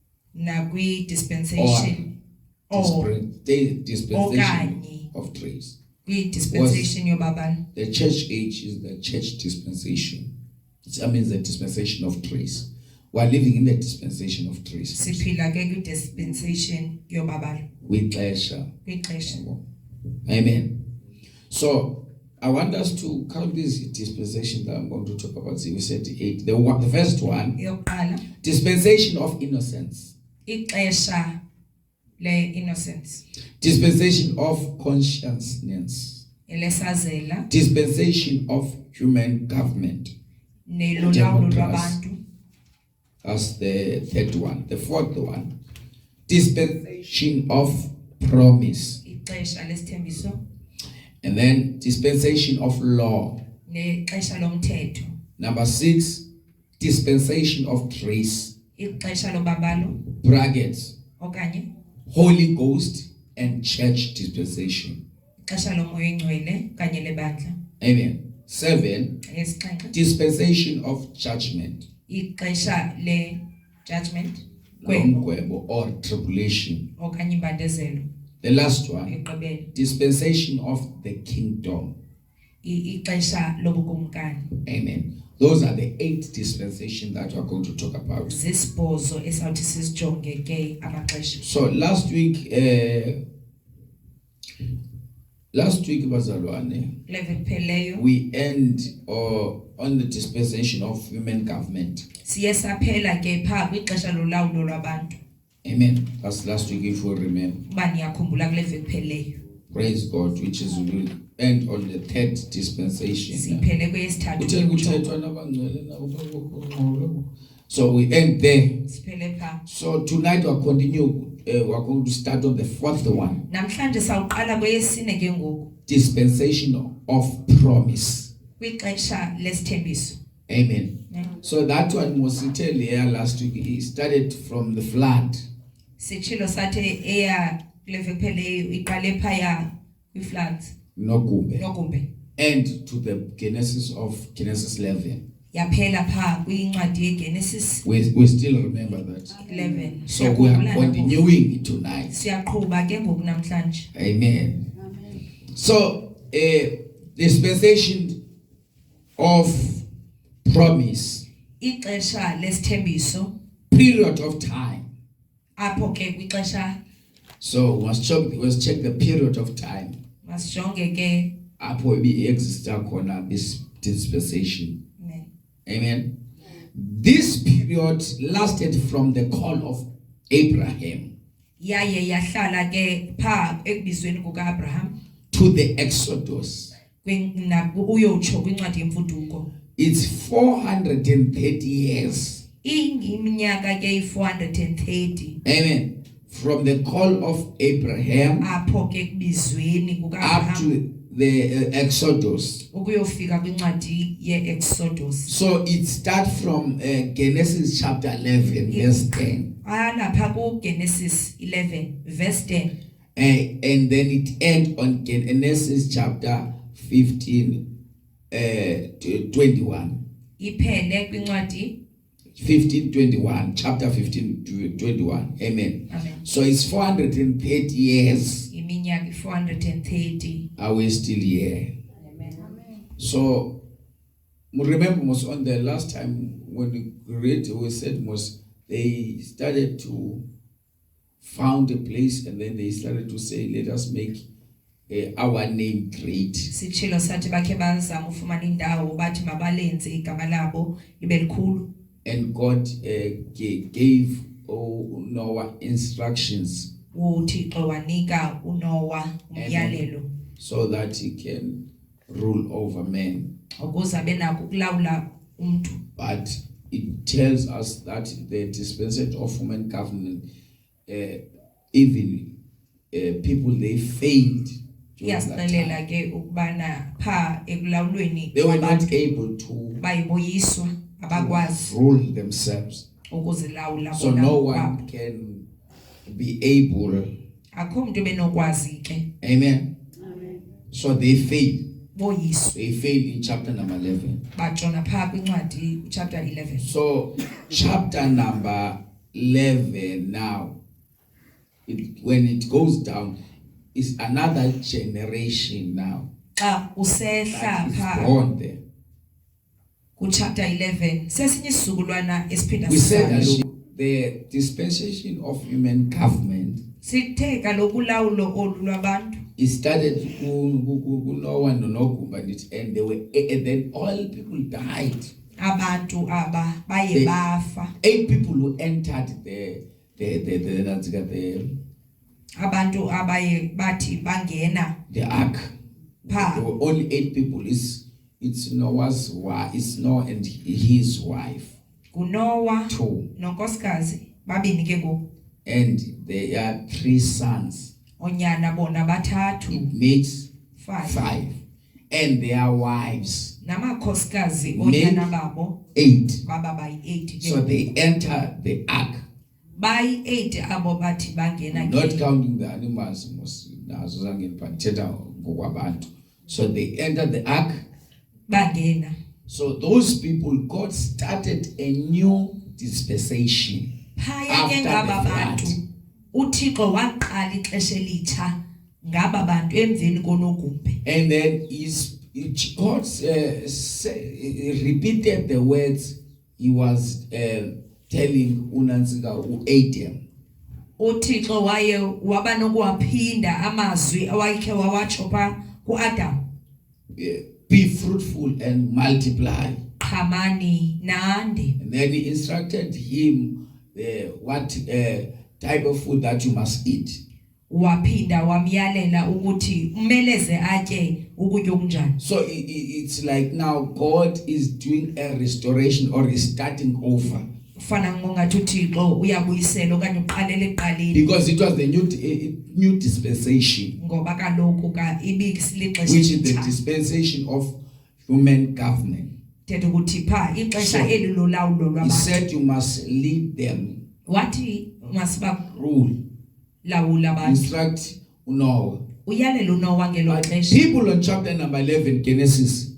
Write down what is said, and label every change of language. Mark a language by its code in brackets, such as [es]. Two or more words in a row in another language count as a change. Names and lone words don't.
[en] Dispensation of grace. [xh] Dispensation yobabalo. [en] The church age is the church dispensation. It means the dispensation of grace. We are living in the dispensation of grace. [xh] Siphila ke ku dispensation yobabalo. Kwixesha. Amen. [en] So I want us to count this dispensation that I'm going to talk about. We said 8. The first one, [xh] Yoqala, [en] dispensation of innocence. [xh] ixesha le innocence. [en] Dispensation of consciousness. [xh] Elesazela. [en] Dispensation of human government. [xh] Nelolawulo lwabantu. [en] That's the third one. The fourth one, dispensation of promise. [xh] Ixesha lesithembiso. [en] And then dispensation of law. [xh] Nexesha lomthetho. [en] Number 6, dispensation of grace. [xh] Ixesha lobabalo. [en] Brackets. [xh] Okanye [en] Holy Ghost and church dispensation. [xh] ixesha lomoya oyingcwele kanye lebandla. Amen. 7, Yesixhenxe. [en] dispensation of judgment. [xh] Ixesha le judgment. [en] Ngqunge or tribulation. [xh] Okanye imbandezelo. [en] The last one, [xh] Igqibelo. [en] dispensation of the kingdom. [xh] Ixesha lobukumkani. Amen. [en] Those are the 8 dispensations that we are going to talk about. [xh] Zisibhozo esawuthi sizijonge ke amaxesha. [en] So last week bazalwane, [xh] Levin pheleyo. [en] we end on the dispensation of human government. [xh] Siye saphela ke pha kwixesha lolawulo lwabantu. Amen. [en] That's last week if you remember. [xh] Uba niyakhumbula kule veki pheleyo. [en] Praise God, which is will end on the 3rd dispensation. [xh] Siphele kweyesithathu. [en] So we end there. [xh] Siphele pha. [en] So tonight we'll continue. We're going to start on the 4th one. [xh] Namhlanje sawuqala kweyesine ke ngoku. [en] Dispensation of promise. [xh] Kwixesha lesithembiso. Amen. [en] So that one was tell here last week. It started from the flood. [xh] Sitshilo sathe eya kule veki pheleyo iqale phaya kwifloods. Ngqunge. [en] And to the Genesis 11. [xh] Yaphela pha kwincwadi yeGenesis [en] We still remember that. 11. So we are continuing it tonight. [xh] Siyaqhubha ke ngoku namhlanje. Amen. [en] So dispensation of promise. [xh] Ixesha lesithembiso. [en] Period of time. [xh] Apho ke kwixesha. [en] So let's check the period of time. [xh] Masijonge ke. Apho ibi exista khona [en] this dispensation. [xh] Amen. [en] This period lasted from the call of Abraham. [xh] Yaye yahlala ke pha ekubizweni kukaAbraham. [en] To the Exodus. [xh] Uyotsho kwincwadi yemfuduko. [en] It's 430 years. [xh] Iminyaka ke 430. Amen. [en] From the call of Abraham [xh] apho ke kubizweni [en] up [xh] kukaAbraham [en] to the Exodus. [xh] ukuyofika kwincwadi ye-Exodus. [en] So it starts from Genesis chapter 11 verse 10. [xh] Lapha ku-Genesis 11 verse 10. [en] And then it ends on Genesis chapter 15 21. [xh] Iphele kwincwadi 15:21, [en] chapter 15:21. Amen. Amen. So it's 430 years. [xh] Iminyaka 430. [en] Are we still here? Amen. So remember most on the last time when we read, we said most they started to found a place and then they started to say, let us make our name great. [xh] Sitshilo sathi bakhe bazama ufumana indawo bathi mabalenze igama labo libe likhulu. [en] And God gave Noah instructions [xh] uThixo wanika uNoah umyalelo [en] so that he can rule over men. [xh] ukuze abe nako ukulawula umuntu. [en] But it tells us that the dispensation of human government, even people they failed. [xh] Yasixelela ke ukubana pha ekulawulweni [en] They were not able to [xh] bayiboyiswa abakwazi [en] rule themselves. [xh] ukuzilawula. [en] So no one can be able. [xh] Akho umuntu benokwazi ke. [en] Amen. So they failed. [xh] Boyiswa. [en] They failed in chapter number 11. [xh] Bajona pha kwincwadi chapter 11. [en] So chapter number 11 now, when it goes down, is another generation now [xh] xa usehla [en] that is [xh] pha [en] born there. [xh] ku chapter 11 sesinye isizukulwana esiphinda [en] We said that [xh] sisale [en] the dispensation of human government [xh] sithe kaloku ulawulo olu lwabantu [en] it started Noah noNogumba and they were and then all people died. [xh] abantu aba baye bafa [en] 8 people who entered the [xh] abantu abaye bathi bangena [en] ark. [xh] pha [en] There were only 8 people. It's Noah's wife, it's Noah and his wife. [xh] kuNoah 2. nonkosikazi babini ke ngoku [en] And they are 3 sons. [xh] onyana bona bathathu [en] It makes 5 5. And their wives [xh] namakhosikazi [en] Make [xh] onyana babo 8. baba bayi8 [en] So they enter the ark. [xh] bayi8 abo bathi bangena [en] Not [xh] ke [en] counting the animals, [xh] nazo zangena phathetha ngokwabantu. [en] So they enter the ark. [xh] bangena [en] So those people, God started a new dispensation. [xh] phaya ke ngaba bantu uThixo waqala ixesha elitsha ngaba bantu emveni koNogumbe. [en] And then God repeated the words he was telling Unansika Adam. [xh] uThixo waye waba nokuwaphinda amazwi awayekhe wawatsho pha kuAdam. [en] Be fruitful and multiply. [xh] Qhamani nande. [en] And then he instructed him what type of food that you must eat. [xh] Waphinda wamyalela ukuthi umeleze atye ukutya okunjani. [en] So it's like now God is doing a restoration or is starting over. [xh] Ufana ngongathi uThixo uyabuyisela okanye uqalele eqaleni. [en] Because it was the new dispensation. [xh] Ngoba kaloku ka ibisilixesha Which is the dispensation of human government. Thetha ukuthi pha ixesha elilolawulo [en] He [xh] lwabantu. [en] said you must lead them. [xh] Wathi masiba [en] Rule. [xh] lawula abantu. [en] Instruct Noah. [xh] Uyalela uNoah ngelo xesha. [en] People on chapter number 11 Genesis.